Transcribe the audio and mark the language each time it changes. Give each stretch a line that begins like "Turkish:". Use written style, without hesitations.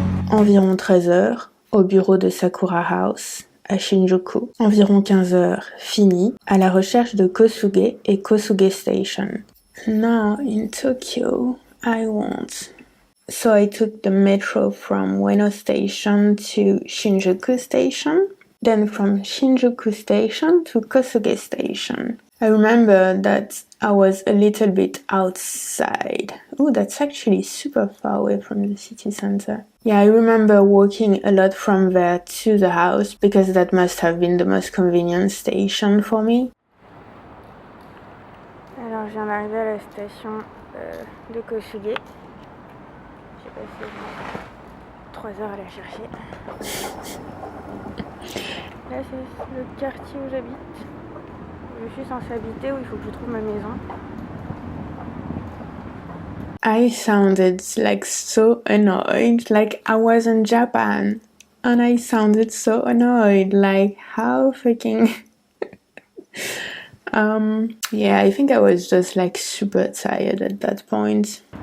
French: Environ 13h, au bureau de Sakura House, à Shinjuku. Environ 15h, fini, à la recherche de Kosuge et Kosuge Station.
English: Now in Tokyo, I want. So I took the metro from Ueno Station to Shinjuku Station, then from Shinjuku Station to Kosuge Station. I remember that I was a little bit outside. Oh, that's actually super far away from the city center. Yeah, I remember walking a lot from there to the house because that must have been the most convenient station for me.
French: Alors, je viens d'arriver à la station de Kosuge. J'ai passé 3 heures à la chercher. Là, c'est le quartier où j'habite. Je suis censée habiter, où il faut que je trouve ma maison.
English: I sounded like so annoyed, like I was in Japan. And I sounded so annoyed, like how freaking... yeah, I think I was just like super tired at that point.